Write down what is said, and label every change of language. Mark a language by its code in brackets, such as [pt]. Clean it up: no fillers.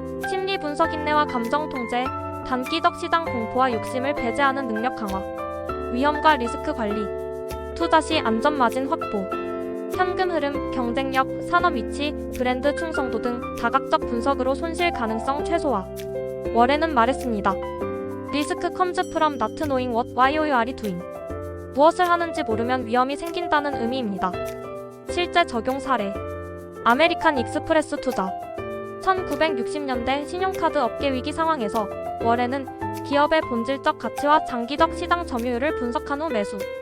[ko] 심리 분석 인내와 감정 통제, 단기적 시장 공포와 욕심을 배제하는 능력 강화. 위험과 리스크 관리. 투자 시 안전 마진 확보. 현금 흐름, 경쟁력, 산업 위치, 브랜드 충성도 등 다각적 분석으로 손실 가능성 최소화. 워렌은 말했습니다. [en] Risk comes from not knowing what why you are doing. [ko] 무엇을 하는지 모르면 위험이 생긴다는 의미입니다. 실제 적용 사례. 아메리칸 익스프레스 투자. 1960년대 신용카드 업계 위기 상황에서 워렌은 기업의 본질적 가치와 장기적 시장 점유율을 분석한 후 매수.